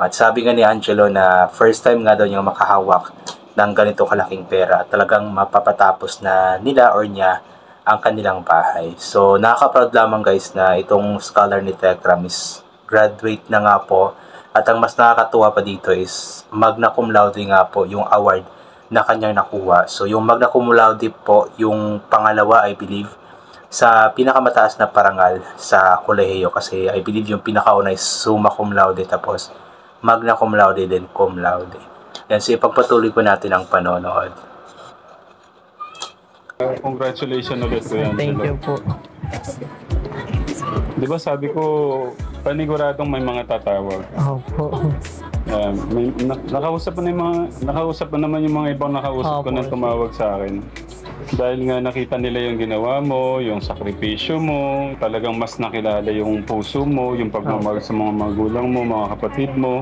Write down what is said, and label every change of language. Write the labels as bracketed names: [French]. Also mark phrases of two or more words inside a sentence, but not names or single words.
[Filipino] At sabi nga ni Angelo na [English] first time [Filipino] nga daw niyang makahawak ng ganito kalaking pera. Talagang mapapatapos na nila or niya ang kanilang bahay. So nakaka-proud lamang guys na itong scholar ni Tekram [English] is graduate [Filipino] na nga po. At ang mas nakakatuwa pa dito is [Latin] magna cum laude [Filipino] nga po yung award na kanyang nakuha. So yung [Latin] magna cum laude [Filipino] po, yung pangalawa [English] I believe [Filipino] sa pinakamataas na parangal sa kolehiyo, kasi [English] I believe [Filipino] yung pinakauna is [Latin] summa cum laude, [Filipino] tapos [Latin] magna cum laude, [Filipino] then [Latin] cum laude. [Filipino] Yan, so ipagpatuloy ko natin ang panonood. Congratulations ulit po yan. [English] Thank you [Filipino] po. Di ba sabi ko, paniguradong may mga tatawag. Opo. Nakausap pa naman yung mga ibang nakausap ko na tumawag sa akin. Dahil nga nakita nila yung ginawa mo, yung sakripisyo mo, talagang mas nakilala yung puso mo, yung pagmamahal sa mga magulang mo, mga kapatid mo.